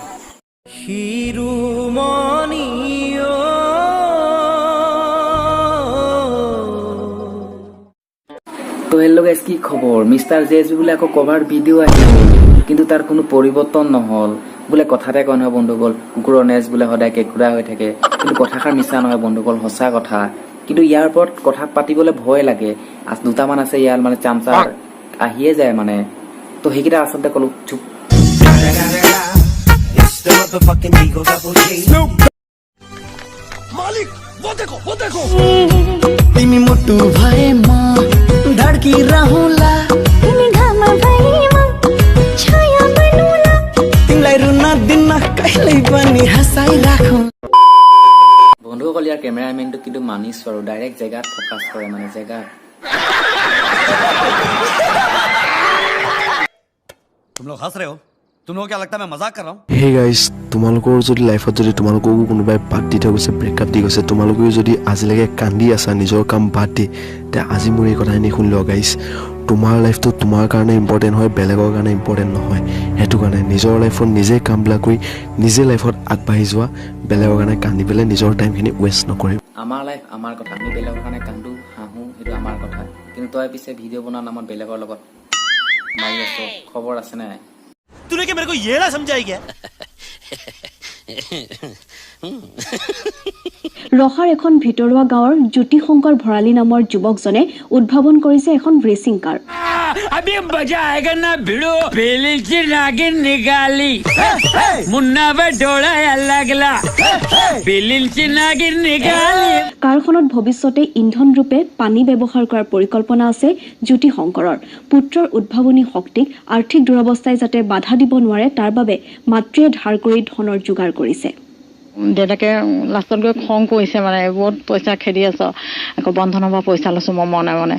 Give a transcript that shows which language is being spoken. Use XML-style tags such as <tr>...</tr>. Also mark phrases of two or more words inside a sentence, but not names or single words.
<as>তো</as> <en>hello guys</en> <as>কি খবৰ মিষ্টাৰ JSB বোলে আকৌ কভাৰ ভিডিঅ' আহিল কিন্তু তাৰ কোনো পৰিৱৰ্তন নহ'ল বোলে কথাতে কয় নহয় বন্ধুসকল কুকুৰৰ নেজ বোলে সদায় কেঁকুৰা হৈ থাকে কিন্তু কথাষাৰ মিছা নহয় বন্ধুসকল সঁচা কথা কিন্তু ইয়াৰ ওপৰত কথা পাতিবলৈ ভয় লাগে দুটামান আছে ইয়াৰ মানে চামচাৰ আহিয়ে যায় মানে তো সেইকেইটা আচলতে ক'লো চুপ</as> <hi>मालिक वो देखो</hi> <ne>तिमी मुटु भएमा धड्की रहला तिमी घाममा भएमा छाया बनुला तिमीलाई रुन दिन कहिल्यै पनि हँसाइ राखौँ</ne> <as>বন্ধুসকল ইয়াৰ কেমেৰামেনটো কিন্তু মানিছোঁ আৰু ডাইৰেক্ট জেগাত ফ'কাছ কৰে মানে জেগাত</as> <hi>तुम लोग हंस रहे हो तुम लोगों को क्या लगता है मैं मजाक कर रहा हूँ</hi> <en>hey guys</en> <as>তোমালোকৰ যদি লাইফত যদি তোমালোককো কোনোবাই বাদ দি থৈ গৈছে ব্ৰেকআপ দি গৈছে তোমালোকেও যদি আজিলৈকে কান্দি আছা নিজৰ কাম বাদ দি তে আজি মোৰ এই কথাখিনি শুনি লোৱা গাইজ তোমাৰ লাইফটো তোমাৰ কাৰণে ইম্পৰ্টেণ্ট হয় বেলেগৰ কাৰণে ইম্পৰ্টেণ্ট নহয় সেইটো কাৰণে নিজৰ লাইফত নিজে কামবিলাক কৰি নিজে লাইফত আগবাঢ়ি যোৱা বেলেগৰ কাৰণে কান্দি পেলাই নিজৰ টাইমখিনি ৱেষ্ট নকৰিবা আমাৰ লাইফ আমাৰ কথা আমি বেলেগৰ কাৰণে কান্দো হাঁহো সেইটো আমাৰ কথা কিন্তু তই পিছে ভিডিঅ' বনোৱাৰ নামত বেলেগৰ লগত মাৰি আছ খবৰ আছে নাই</as> <hi>तूने क्या मेरे को ये ना समझाई क्या</hi> <as>ৰহাৰ এখন ভিতৰুৱা গাঁৱৰ জ্যোতি শংকৰ ভৰালী নামৰ যুৱকজনে উদ্ভাৱন কৰিছে এখন ৰেচিং কাৰ</as> <hi>अभी मजा आएगा ना भिड़ो पहले से नागिन निकाली मुन्ना पे डोला लगला पहले से नागिन निकाली</hi> <as>কাৰখনত ভৱিষ্যতে ইন্ধন ৰূপে পানী ব্যৱহাৰ কৰাৰ পৰিকল্পনা আছে জ্যোতি শংকৰৰ পুত্ৰৰ উদ্ভাৱনী শক্তিক আৰ্থিক দুৰৱস্থাই যাতে বাধা দিব নোৱাৰে তাৰ বাবে মাতৃয়ে ধাৰ কৰি ধনৰ যোগাৰ কৰিছে দেউতাকে লাষ্টত গৈ খং কৰিছে মানে বহুত পইচা খেদি আছ আকৌ বন্ধনৰ পৰা পইচা লৈছো মই মনে মনে</as>